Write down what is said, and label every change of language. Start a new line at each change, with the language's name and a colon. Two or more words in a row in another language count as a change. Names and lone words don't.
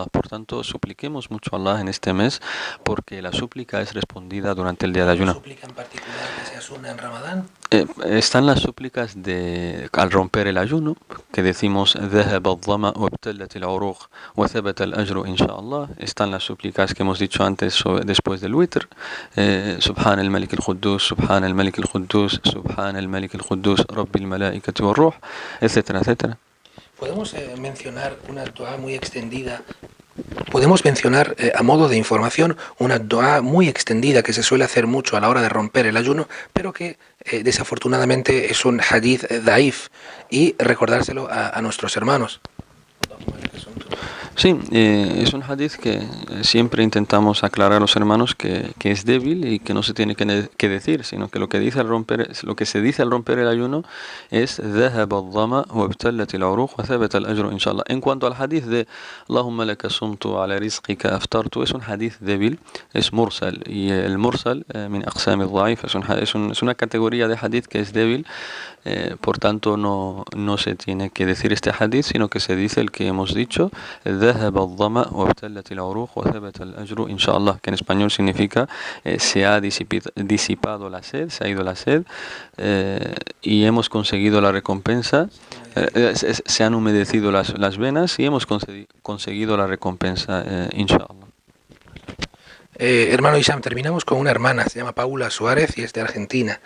Spanish: Por tanto, supliquemos mucho a Allah en este mes, porque la súplica es respondida durante el día de ayuno. ¿Súplica en particular que se asuna en Ramadán? Están las súplicas al romper el ayuno, que decimos
Arabic: ذهب الظمأ وابتلت العروق وثبت الأجر إن شاء الله.
Spanish: Están las súplicas que hemos dicho antes después del witr,
Arabic: سبحان الملك القدوس سبحان الملك القدوس سبحان الملك القدوس رب الملائكة والروح,
Spanish: etcétera, etcétera. Podemos mencionar una dua muy extendida. Podemos mencionar a modo de información una dua muy extendida que se suele hacer mucho a la hora de romper el ayuno, pero que desafortunadamente es un
Arabic: حديث ضعيف,
Spanish: y recordárselo a nuestros hermanos. Sí, es un hadith que siempre intentamos aclarar a los hermanos que es débil y que no se tiene que decir, sino que lo que se dice al romper el ayuno es
Arabic: ذهب الظمأ وابتلت العروق وثبت الأجر إن شاء الله.
Spanish: En cuanto al hadith de
Arabic: اللهم لك صمت على رزقك أفطرت,
Spanish: es un hadith débil, es mursal, y el mursal
Arabic: من أقسام الضعيف,
Spanish: es una categoría de hadith que es débil. Por tanto no se tiene que decir este hadith, sino que se dice el que hemos dicho,
Arabic: ذهب الظمأ وابتلت العروق وثبت الأجر إن شاء الله,
Spanish: que en español significa se ha disipado la sed, se ha ido la sed, y hemos conseguido la recompensa, se han humedecido las venas y hemos conseguido la recompensa, inshallah. Hermano Isam, terminamos con una hermana, se llama Paula Suárez y es de Argentina.